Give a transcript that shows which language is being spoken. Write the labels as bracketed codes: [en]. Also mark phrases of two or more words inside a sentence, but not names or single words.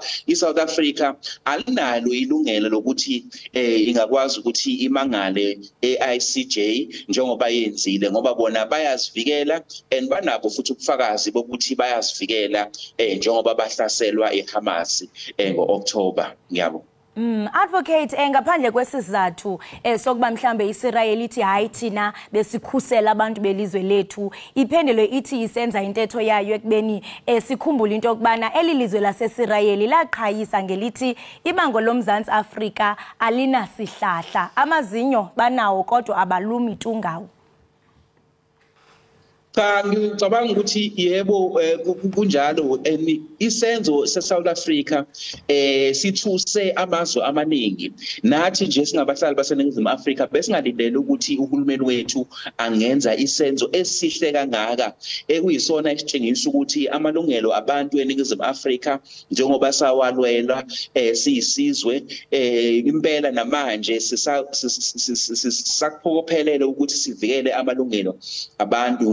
[zu] iSouth Africa alinalo ilungelo lokuthi ingakwazi ukuthi imangale eICJ njengoba yenzile ngoba bona bayazivikela and banabo futhi ubufakazi bokuthi bayazivikela njengoba bahlaselwa iHamas ngoOctober. Ngiyabonga. [xh] Advocate ngaphandle kwesizathu sokuba mhlambe Isirayeli ithi hayi thina besikhusela abantu belizwe lethu iphendelo ithi isenza intetho yayo ekubeni sikhumbula into okubana elilizwe laseIsirayeli laqhayisa ngelithi ibango loMzantsi Afrika alinasihlahla amazinyo banawo kodwa abalumi tungawo. [zu] Cha ngicabanga ukuthi yebo kunjalo isenzo seSouth Africa sithuse amazwe amaningi nathi nje singabahlali baseNingizimu Afrika besingalindele ukuthi uhulumeni wethu angenza isenzo esihle kangaka ekuyisona esitshengisa ukuthi amalungelo abantu eNingizimu Afrika njengoba sawalwela siyisizwe impela namanje sisaphokophelele ukuthi sivikele amalungelo abantu.